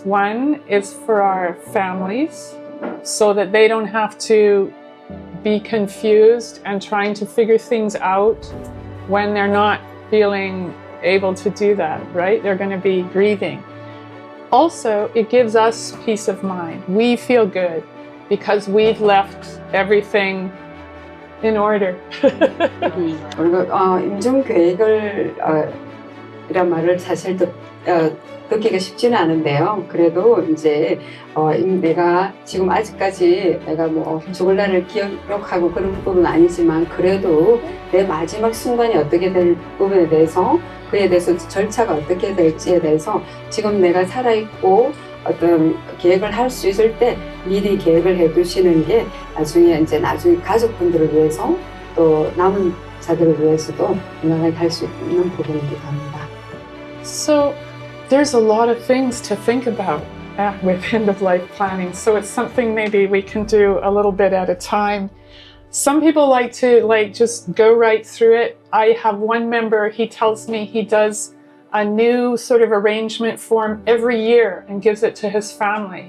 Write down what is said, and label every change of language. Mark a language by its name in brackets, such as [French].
[English] One is for our families, so that they don't have to be confused and trying to figure things out when they're not feeling able to do that, right? They're going to be grieving. Also, it gives us peace of mind. We feel good because we've left everything in order. [Korean] 그리고 임종 계획을 이란 말을 사실 듣기가 쉽지는 않은데요. 그래도 이제 내가 지금 아직까지 내가 뭐 죽을 날을 기억하고 그런 부분은 아니지만 그래도 내 마지막 순간이 어떻게 될 부분에 대해서 그에 대해서 절차가 어떻게 될지에 대해서 지금 내가 살아있고 어떤 계획을 할 수 있을 때 미리 계획을 해두시는 게 나중에 가족분들을 위해서 또 남은 자들을 위해서도 건강하게 할 수 있는 부분이기도 합니다. [English] So there's a lot of things to think about with end-of-life planning. So it's something maybe we can do a little bit at a time. Some people like to just go right through it. I have one member, he tells me he does a new sort of arrangement form every year and gives it to his family.